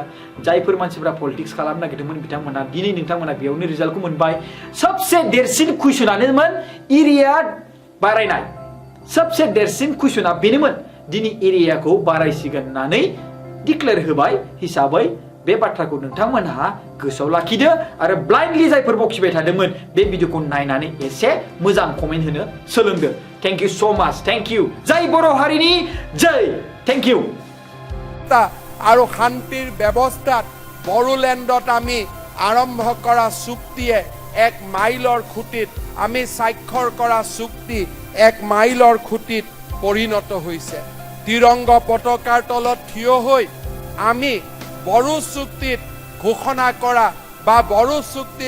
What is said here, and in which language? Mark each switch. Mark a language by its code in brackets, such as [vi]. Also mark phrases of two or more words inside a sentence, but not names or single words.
[brx] जायफोर मानसिफ्रा पलिटिक्स खालामनो नागिरदोंमोन बिथांमोना दिनै नोंथांमोना बेयावनो रिजाल्टखौ मोनबाय सबसे देरसिन कुइसनानोमोन एरिया बारायनाय सबसे देरसिन कुइसना बेनोमोन दिनै एरियाखौ बारायसिगोन होननानै डिक्लेयार होबाय हिसाबै बे बाथ्राखौ नोंथांमोनहा गोसोआव लाखिदो आरो ब्लाइन्डलि जायफोर बखिबाय थादोंमोन बे भिडिअखौ नायनानै एसे मोजां कमेन्ट होनो सोलोंदो [en] thank you so much thank you [brx] जय बर' हारिनि जय [en] thank you [as] আৰু শান্তিৰ ব্যৱস্থাত বড়োলেণ্ডত আমি আৰম্ভ কৰা চুক্তিয়ে 1 মাইলৰ খুঁটিত আমি স্বাক্ষৰ কৰা চুক্তি 1 মাইলৰ খুঁটিত পৰিণত হৈছে তিৰংগ পতাকাৰ তলত থিয় হৈ আমি বড়ো চুক্তিত ঘোষণা কৰা বা বড়ো চুক্তিত